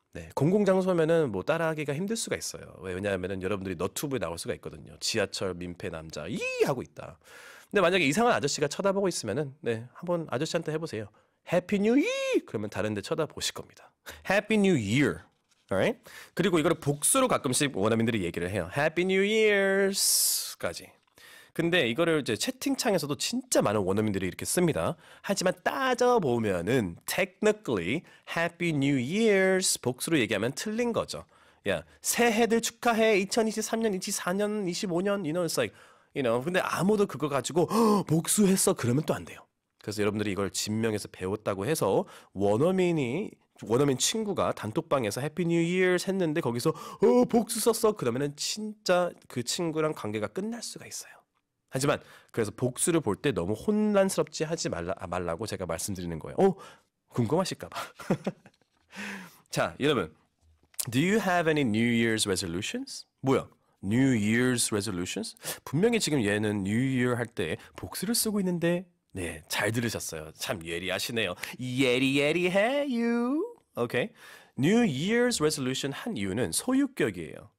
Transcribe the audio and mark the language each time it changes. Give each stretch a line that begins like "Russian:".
Korean: 네, 공공장소면은 뭐 따라하기가 힘들 수가 있어요. 왜냐하면은 여러분들이 너튜브에 나올 수가 있거든요. 지하철 민폐 남자 하고 있다. 근데 만약에 이상한 아저씨가 쳐다보고 있으면은 네, 한번 아저씨한테 해보세요.
English: Happy New Year
Korean: 그러면 다른데 쳐다보실 겁니다.
English: Happy New Year. Alright?
Korean: 그리고 이거를 복수로 가끔씩 원어민들이 얘기를 해요. Happy New Year's까지. 근데 이거를 이제 채팅창에서도 진짜 많은 원어민들이 이렇게 씁니다. 하지만 따져보면은
English: technically Happy New Year's
Korean: 복수로 얘기하면 틀린 거죠. 야, 새해들 축하해. 2023년, 24년, 25년,
English: it's like,
Korean: 근데 아무도 그거 가지고 복수했어. 그러면 또 안 돼요. 그래서 여러분들이 이걸 진명에서 배웠다고 해서 원어민 친구가 단톡방에서 해피 뉴 이어스 했는데 거기서 복수 썼어. 그러면은 진짜 그 친구랑 관계가 끝날 수가 있어요. 하지만 그래서 복수를 볼 때 너무 혼란스럽지 하지 말라고 제가 말씀드리는 거예요. 궁금하실까 봐. 자, 여러분.
English: Do you have any New Year's resolutions?
Korean: 뭐야?
English: New Year's resolutions?
Korean: 분명히 지금 얘는 New Year 할 때 복수를 쓰고 있는데 네, 잘 들으셨어요. 참 예리하시네요. 예리해 you. 오케이. New Year's resolution 한 이유는 소유격이에요.